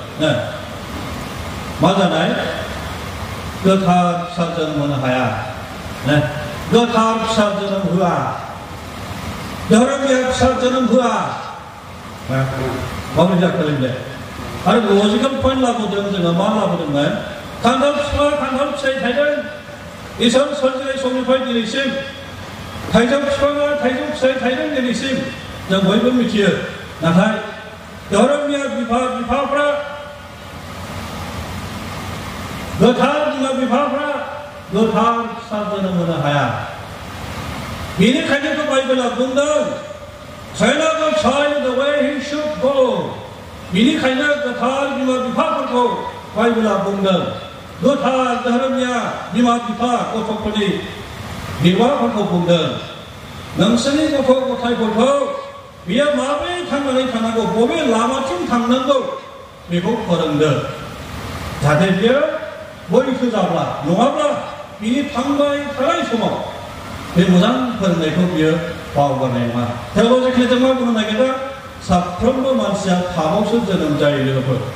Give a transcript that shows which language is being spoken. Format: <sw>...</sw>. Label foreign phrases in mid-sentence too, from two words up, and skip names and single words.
<brx>मा जानाय गोथार फिसा जोनोम होनो हाया गोथार फिसा जोनोम होआ धोरोमिया फिसा जोनोम होआ माबोरै जाखोलायदों आरो लजिकेल पइन्ट लाबोदों जोङो मा लाबोदोंमोन खान्थाल बिफाङा खान्थाल फिथाइ थाइदों इसोर सोरजिनाय समनिफ्राय दिनैसिम थाइजौ बिफाङा थाइजौ फिथाइ थाइदों दिनैसिम जों बयबो मिथियो नाथाय धोरोमिया बिफाफ्रा गोथार बिमा बिफाफ्रा गोथार फिसा जोनोम होनो हाया बेनिखायनो बाइबेला बुंदों</brx> <en>train up a child the way he should go</en> <brx>बेनिखायनो गोथार बिमा बिफाफोरखौ बाइबेला बुंदों गोथार धोरोमिया बिमा बिफा गथ'फोरनि बिबाफोरखौ बुंदों नोंसोरनि गथ' गथायफोरखौ बियो माबोरै थांनानै थानांगौ बबे लामाथिं थांनांगौ बेखौ फोरोंदों जाहाथे बियो बैसो जाब्ला नङाब्ला बिनि थांबाय थानाय समाव बे मोजां फोरोंनायखौ बियो बावगारनाय नङा थेवल'जेखि जों मा बुंनो नागिरदों साफ्रोमबो मानसिया थाबावसो जोनोम जायो लोगोफोर</brx>